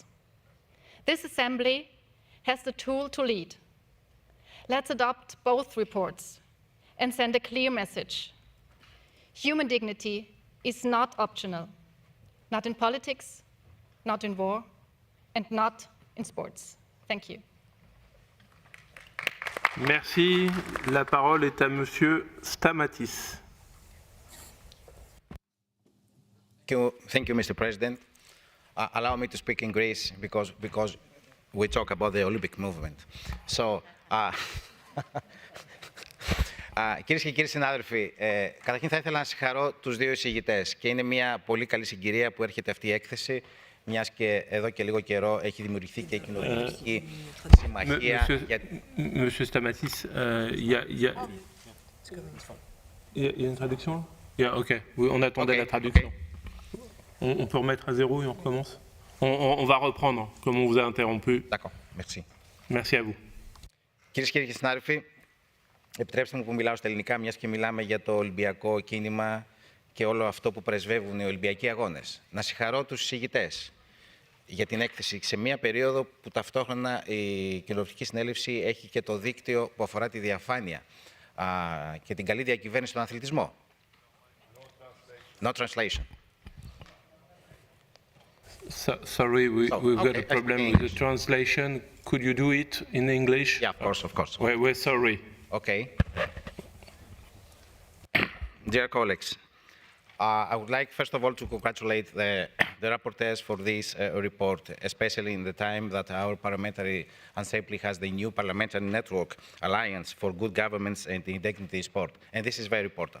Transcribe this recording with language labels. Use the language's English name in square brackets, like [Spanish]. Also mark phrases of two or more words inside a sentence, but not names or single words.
[English] This Assembly has the tool to lead. Let's adopt both reports and send a clear message. Human dignity is not optional, not in politics, not in war, and not in sports. Thank you. [French] Merci. La parole est à Monsieur Stamatis. [English] Thank you, Mr. President. Allow me to speak in Greece because we talk about the Olympic movement. So, [Greek] κυρίες και κύριοι συνάδελφοι, καταρχήν θα ήθελα να συγχαρώ τους δύο εισηγητές και είναι μια πολύ καλή συγκυρία που έρχεται αυτή η έκθεση, μιας και εδώ και λίγο καιρό έχει δημιουργηθεί και η κοινοβουλευτική συμμαχία. [French] Monsieur Stamatis, il y a une traduction? Ok, oui, on attendait la traduction. On peut remettre à zéro et on recommence? On va reprendre, comme on vous a interrompu. D'accord, merci. Merci à vous. [Greek] Κυρίες και κύριοι συνάδελφοι, επιτρέψτε μου που μιλάω στα ελληνικά, μιας και μιλάμε για το Ολυμπιακό κίνημα και όλο αυτό που πρεσβεύουν οι Ολυμπιακοί Αγώνες. Να συγχαρώ τους εισηγητές για την έκθεση σε μια περίοδο που ταυτόχρονα η Κοινοβουλευτική Συνέλευση έχει και το δίκτυο που αφορά τη διαφάνεια και την καλή διακυβέρνηση στον αθλητισμό. [English] No translation. Sorry, we've got a problem with the translation. Could you do it in English? Yeah, of course, of course. We're sorry. Okay. Dear colleagues, I would like first of all to congratulate the rapporteurs for this report, especially in the time that our parliamentary assembly has the new parliamentary network alliance for good governance and integrity sport, and this is very important.